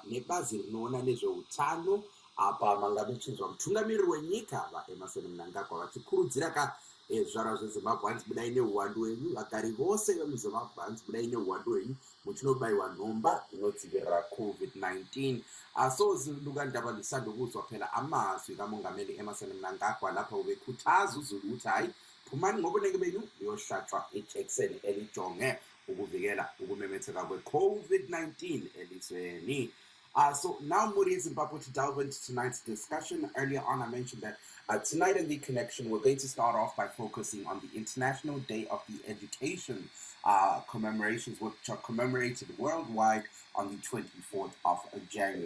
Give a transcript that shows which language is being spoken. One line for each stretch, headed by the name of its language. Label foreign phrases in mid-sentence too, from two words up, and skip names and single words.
Shona: nebazi rinoona nezveutano apa manga muchinzwa mutungamiriri wenyika vaEmmerson Mnangagwa vachikurudzira zvizvarwa zveZimbabwe hanzi budai neuwandu hwenyu, vagari vose vemuZimbabwe hanzi budai neuwandu hwenyu muchinobayiwa nhomba inodzivirira COVID-19.
North Ndebele: So ziluka ndaba lisandokuzwa phela amazwi kamongameli Emmerson Mnangagwa lapha ubekhuthazwa uzulu ukuthi hayi phumani ngobuneke benu niyohlatshwa ijekiseni elijonge ukuvikela ukumemetheka kwe-COVID-19 elizweni.
English: So now Muri Zimbabwe to delve into tonight's discussion. Earlier on I mentioned that tonight in The Connection we're going to start off by focusing on the International Day of the Education commemorations, which are commemorated worldwide on the 24th of January.